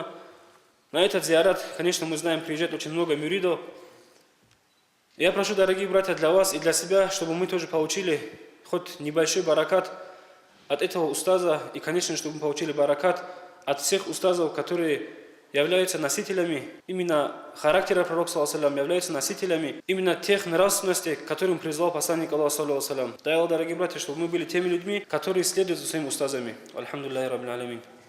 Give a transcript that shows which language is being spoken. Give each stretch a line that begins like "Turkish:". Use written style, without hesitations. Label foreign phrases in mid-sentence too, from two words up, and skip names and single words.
Russian: На этот зиарат, конечно, мы знаем, приезжает очень много мюридов. Я прошу, дорогие братья, для вас и для себя, чтобы мы тоже получили хоть небольшой баракат от этого устаза, и, конечно, чтобы мы получили баракат от всех устазов, которые являются носителями именно характера пророка,
Arabic: صلى الله عليه وسلم,
Russian: являются носителями именно тех нравственностей, к которым призвал посланник Аллаха,
Arabic: صلى الله عليه وسلم.
Russian: Дай Аллах, дорогие братья, чтобы мы были теми людьми, которые следуют за своими устазами.
Arabic: الحمد لله رب العالمين.